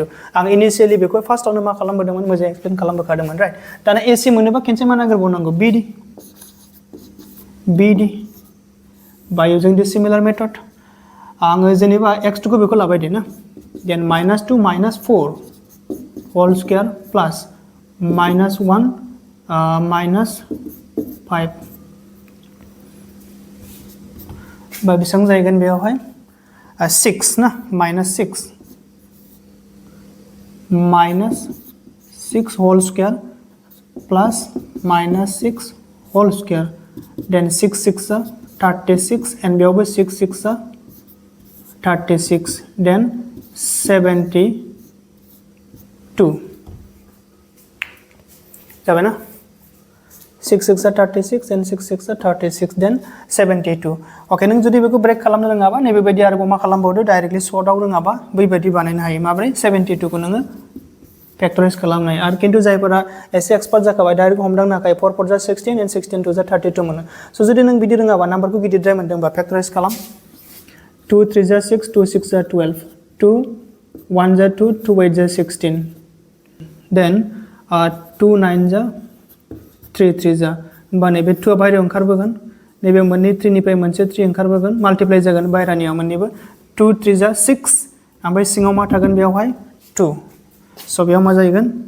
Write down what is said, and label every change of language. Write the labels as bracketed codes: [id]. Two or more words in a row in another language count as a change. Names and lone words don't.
[brx] आं इनिशियली बेखौ फार्स्टआवनो मा खालामबोदोंमोन मोजां एक्सप्लेन खालामबोखादोंमोन राइट दाना AC मोनोबा खेनसे मा नागिरबावनांगौ BD [en] by using this similar method. [brx] आङो जेनेबा x2 को बेखौ लाबाय दे ना [en] then minus 2 minus 4 whole square plus minus 1 minus 5 [brx] बा बेसेबां जाहैगोन बेयावहाय [en] 6 ना minus 6 minus 6 whole square plus minus 6 whole square then 6 6 36 and बेयावबो 6 6 36 then 72 [brx] जाबाय ना [en] 6 6 36 and 6 6 36 then 72. [brx] ओके नों जुदि बेखौ ब्रेक खालामनो रोङाबा नै बेबायदि आरोबाव मा खालामबावदो [en] directly shortआव [brx] रोङाबा बैबायदि बानायनो हायो माब्रै 72 खौ नोङो फैक्टराइज खालामनो हायो आरो किन्तु जायफोरा एसे एक्सपार्ट जाखाबाय डाइरेक्ट हमदांनो हाखायो 4 4 जा 16 and 16 2 जा 32 मोनो स' जुदि नों बिदि रोङाबा नाम्बारखौ गिदिरद्राय मोनदोंबा फैक्टराइज खालाम 2 3 जा 6 2 6 जा 12 2 1 जा 2 2 8 जा 16 then 2 9 जा 3 3 जा होमबा नैबे 2 आ बाहेरायाव ओंखारबोगोन नैबे मोननै 3 निफ्राय मोनसे 3 ओंखारबोगोन माल्टिप्लाइ जागोन बाहेरानियाव मोननैबो 2 3 जा 6 ओमफ्राय सिङाव मा थागोन बेयावहाय 2 स' बेयाव मा जाहैगोन